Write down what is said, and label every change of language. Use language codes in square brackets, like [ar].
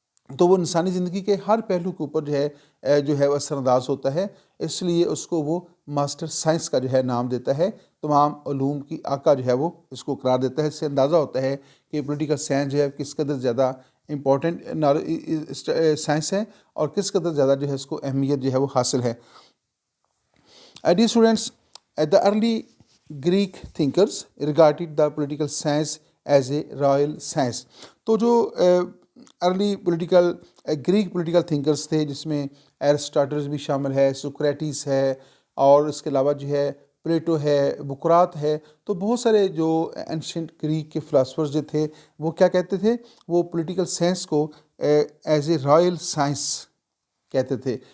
[ur] تو وہ انسانی زندگی کے ہر پہلو کے اوپر جو ہے وہ اثر انداز ہوتا ہے، اس لیے اس کو وہ ماسٹر سائنس کا جو ہے نام دیتا ہے، تمام علوم کی آقا جو ہے وہ اس کو قرار دیتا ہے. اس سے اندازہ ہوتا ہے کہ پولیٹیکل سائنس جو ہے کس قدر زیادہ امپورٹنٹ سائنس ہے اور کس قدر زیادہ جو ہے اس کو اہمیت جو ہے وہ حاصل ہے. [en] Dear students, the early Greek thinkers regarded the political science as a royal science. [ur] تو جو ارلی گریک پولیٹیکل تھنکرس تھے جس میں ایرسٹاٹل بھی شامل ہے، سوکریٹس ہے، اور اس کے علاوہ جو ہے پلیٹو ہے، بکرات ہے. تو بہت سارے جو اینشنٹ گریک کے فلاسفرز جو تھے وہ کیا کہتے تھے؟ وہ پولیٹیکل سائنس کو [en] as a royal science [ur] کہتے تھے.